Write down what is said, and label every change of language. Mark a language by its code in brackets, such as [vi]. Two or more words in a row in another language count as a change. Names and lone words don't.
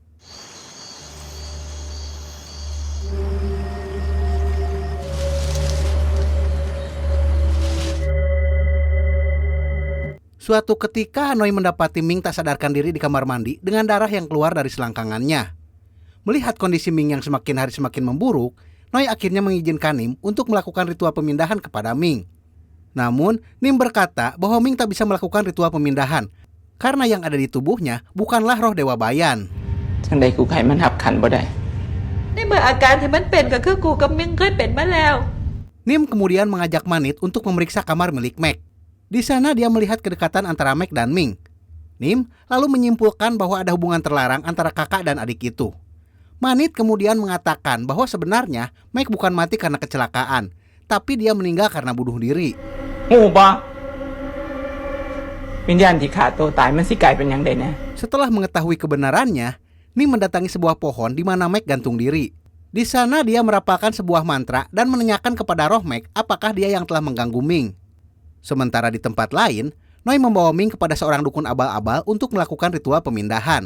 [id] Suatu ketika, Noi mendapati Ming tak sadarkan diri di kamar mandi dengan darah yang keluar dari selangkangannya. Melihat kondisi Ming yang semakin hari semakin memburuk, Noi akhirnya mengizinkan Nim untuk melakukan ritual pemindahan kepada Ming. Namun, Nim berkata bahwa Ming tak bisa melakukan ritual pemindahan karena yang ada di tubuhnya bukanlah roh Dewa Bayan. [tts] จังใดกูไขมันหับขันบ่ได้ [th] ในเมื่ออาการที่มันเป็นก็คือกูกับมิงเคยเป็นมาแล้ว [id] Nim kemudian mengajak Manit untuk memeriksa kamar milik Mac. Di sana dia melihat kedekatan antara Mac dan Ming. Nim lalu menyimpulkan bahwa ada hubungan terlarang antara kakak dan adik itu. Manit kemudian mengatakan bahwa sebenarnya Mac bukan mati karena kecelakaan, tapi dia meninggal karena bunuh diri. [tts] ฮู้บ่วิญญาณที่ฆ่าตัวตายมันสิกลายเป็นหยังได้แน่ [id] Setelah mengetahui kebenarannya, Nim mendatangi sebuah pohon di mana Mac gantung diri. Di sana dia merapalkan sebuah mantra dan menanyakan kepada roh Mac apakah dia yang telah mengganggu Ming. Sementara di tempat lain, Noi membawa Ming kepada seorang dukun abal-abal untuk melakukan ritual pemindahan.